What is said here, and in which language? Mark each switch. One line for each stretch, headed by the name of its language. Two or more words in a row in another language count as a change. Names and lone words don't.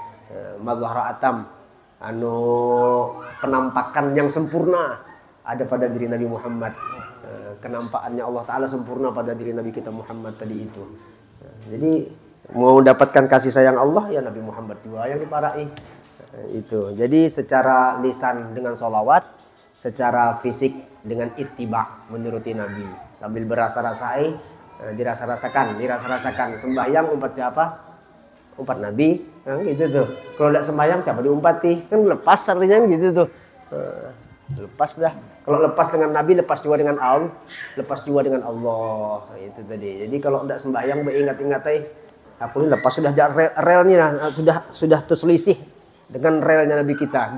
Arabic: مظهر أتم
Indonesian: penampakan yang sempurna ada pada diri Nabi Muhammad. Kenampakannya Allah Ta'ala sempurna pada diri Nabi kita Muhammad tadi itu. Jadi mau dapatkan kasih sayang Allah ya Nabi Muhammad juga yang diparai. Itu. Jadi secara lisan dengan sholawat, secara fisik dengan ittiba menuruti Nabi sambil berasa-rasai, dirasa-rasakan sembahyang umpat siapa? Umpat Nabi, kan gitu tuh. Kalau tidak sembahyang siapa diumpati? Kan lepas artinya gitu tuh. Lepas dah. Kalau lepas dengan Nabi, lepas juga dengan Allah, lepas juga dengan Allah. Itu tadi. Jadi kalau tidak sembahyang, ingat-ingat aku ini lepas sudah relnya, sudah terselisih dengan relnya Nabi kita.